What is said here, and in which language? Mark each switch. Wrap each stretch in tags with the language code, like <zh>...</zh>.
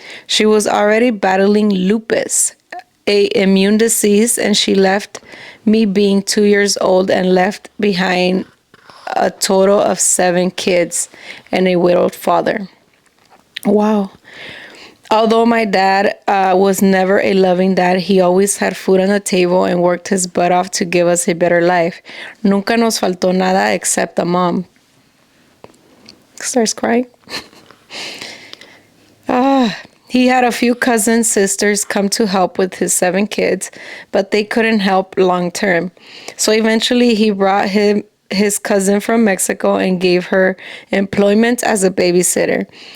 <en>She was already battling lupus, a immune disease, and she left me being 2 years old and left behind a total of 7 kids and a widowed father. Wow. Although my dad was never a loving dad, he always had food on the table and worked his butt off to give us a better life.</en> <es>Nunca nos faltó nada</es> <en>except a mom. Starts crying. He had a few cousins, sisters come to help with his 7 kids, but they couldn't help long term. So eventually he brought his cousin from Mexico and gave her employment as a babysitter.</en>